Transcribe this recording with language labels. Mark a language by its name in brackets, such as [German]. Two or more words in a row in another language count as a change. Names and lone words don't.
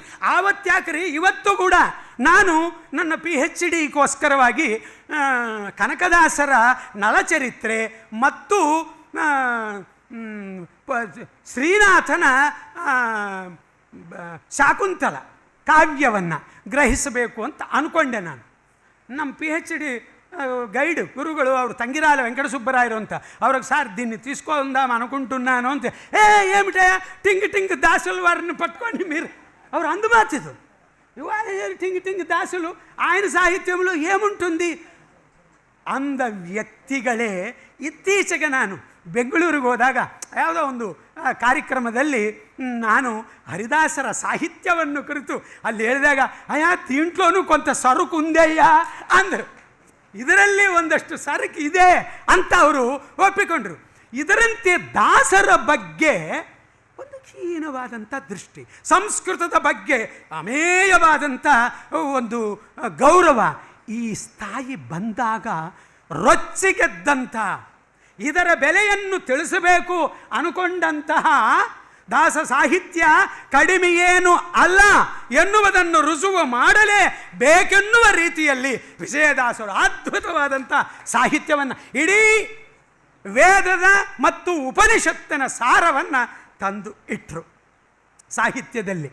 [Kannada] ಆವತ್ತ್ಯಾಕ್ರಿ ಇವತ್ತು ಕೂಡ ನಾನು ನನ್ನ PhDಗೋಸ್ಕರವಾಗಿ ಕನಕದಾಸರ ನಳಚರಿತ್ರೆ ಮತ್ತು ಶ್ರೀನಾಥನ ಶಾಕುಂತಲ ಕಾವ್ಯವನ್ನು ಗ್ರಹಿಸಬೇಕು ಅಂತ ಅಂದ್ಕೊಂಡೆ. ನಾನು ನಮ್ಮ PhD [Telugu] గైడ్ గురువులు ఆవిడ తంగిరాల వెంకట సుబ్బరాయరు అంత ಅವ್ರಿಗೆ సార్ దీన్ని తీసుకుందాం అనుకుంటున్నాను అంతే. ఏమిటయా టింగ్ టింగ్ దాసులు వారిని పట్టుకొని మీరు [Kannada] ಅವರು ಅಂದು ಮಾತಿದ್ದು [Telugu] టింగ్ టింగ్ దాసులు ఆయన [Kannada] ಸಾಹಿತ್ಯಗಳು ఏముంటుంది ಅಂದ ವ್ಯಕ್ತಿಗಳೇ ಇತ್ತೀಚೆಗೆ ನಾನು ಬೆಂಗಳೂರಿಗೆ ಹೋದಾಗ ಯಾವುದೋ ಒಂದು ಕಾರ್ಯಕ್ರಮದಲ್ಲಿ ನಾನು ಹರಿದಾಸರ ಸಾಹಿತ್ಯವನ್ನು ಕುರಿತು ಅಲ್ಲಿ ಹೇಳಿದಾಗ ಅಯ್ಯ [Telugu] దీంట్లోనూ కొంత సరుకు ఉందయ్య [Kannada] ಅಂದರು. ಇದರಲ್ಲಿ ಒಂದಷ್ಟು ಸರಕು ಇದೆ ಅಂತ ಅವರು ಒಪ್ಪಿಕೊಂಡ್ರು. ಇದರಂತೆ ದಾಸರ ಬಗ್ಗೆ ಒಂದು ಹೀನವಾದಂಥ ದೃಷ್ಟಿ, ಸಂಸ್ಕೃತದ ಬಗ್ಗೆ ಅಮೇಯವಾದಂಥ ಒಂದು ಗೌರವ ಈ ಸ್ಥಾಯಿ ಬಂದಾಗ ರೊಚ್ಚಿಗೆದ್ದಂಥ, ಇದರ ಬೆಲೆಯನ್ನು ತಿಳಿಸಬೇಕು ಅನ್ಕೊಂಡಂತಹ ದಾಸ ಸಾಹಿತ್ಯ ಕಡಿಮೆಯೇನು ಅಲ್ಲ ಎನ್ನುವುದನ್ನು ರುಜುವು ಮಾಡಲೇ ಬೇಕೆನ್ನುವ ರೀತಿಯಲ್ಲಿ ವಿಜಯದಾಸರು ಅದ್ಭುತವಾದಂಥ ಸಾಹಿತ್ಯವನ್ನು ಇಡೀ ವೇದದ ಮತ್ತು ಉಪನಿಷತ್ತಿನ ಸಾರವನ್ನು ತಂದು ಇಟ್ಟರು ಸಾಹಿತ್ಯದಲ್ಲಿ.